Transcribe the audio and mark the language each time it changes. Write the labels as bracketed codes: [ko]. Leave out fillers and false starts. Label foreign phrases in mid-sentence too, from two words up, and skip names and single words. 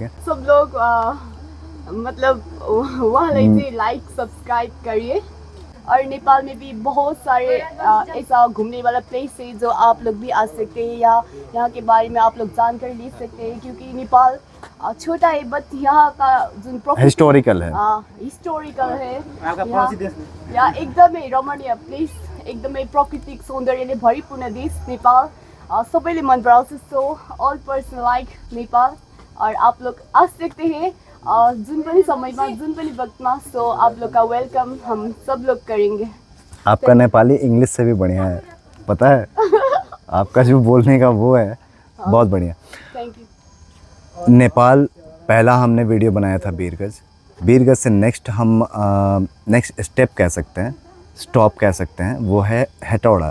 [hi] सब लोग मतलब वहाँ [en] like subscribe [hi] करिए और नेपाल में भी बहुत सारे ऐसा घूमने वाला प्लेस है जो आप लोग भी आ सकते हैं या यहाँ के बारे में आप लोग जानकारी ले सकते हैं, क्योंकि नेपाल छोटा है बट यहाँ का जो हिस्टोरिकल है, हिस्टोरिकल है या [ne] एकदमै रमणीय प्लेस, एकदमै प्राकृतिक सौन्दर्यले भरिपूर्ण देश नेपाल, सबैले मन पराउँछ। [en] so all person like Nepal [hi] और आप लोग आ सकते हैं [ne] जुन पनि समयमा जुन पनि वक्तमा। [hi] सो आप लोग का वेलकम हम सब लोग करेंगे। आपका नेपाली इंग्लिश से भी बढ़िया है, पता है आपका जो बोलने का वो है बहुत बढ़िया। [en] thank you. [hi] नेपाल पहला हमने वीडियो बनाया था बीरगंज से नेक्स्ट हम [en] next step [hi] कह सकते हैं, स्टॉप कह सकते हैं, वो है हेटौड़ा।